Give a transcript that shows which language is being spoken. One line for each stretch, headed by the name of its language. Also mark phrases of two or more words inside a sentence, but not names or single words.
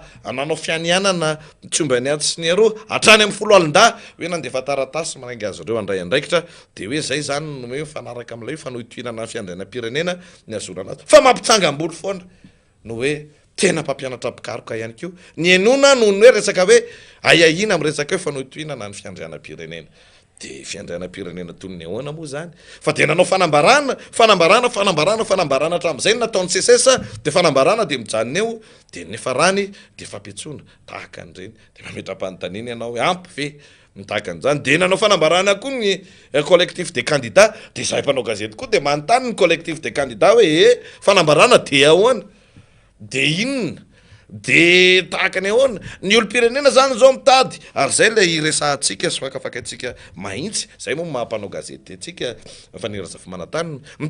Malagasy: nanao fianianana tsombany aty sy ny aroa hatrany amin'ny folo alin-da hoe nandefa taratasy manainga azy ireo andray andraikitra de hoe zay zany no hoe mifanaraka amin'ilay fanohitohinana ny fiandrianam-pirenena ny azonana azy fa mampitsangam-boly foana no hoe tena mpampianatra pikaroka ihany koa ny enona noho ny hoe resaka hoe aiahina amin'ny resaka hoe fanohitohinana ny fiandrianam-pirenena de fiandrianam-pirenena toy ny ahoana moa zany fa de nanao fanambarana hatramin'izay nataon'ny CSS de fanambarana de mijanona eo de nefa rany de fampiatsoana tahaka an'ireny de mametra-panontaniana ianao hoe ampy ve mitahaka an'izany de nanao fanambarana koa ny
French: collectif des candidats
Malagasy: de zahay mpanao gazety koa de manontany ny
French: collectif des candidats
Malagasy: hoe fanambarana de ahoana de inona de tahaka ny ahoana ny olo-pirenena zany zao mitady ary zay le iresahantsika sy fakafakatsika mahitsy zay moa mahampanao gazety atsika fa ny razafy manantany mitady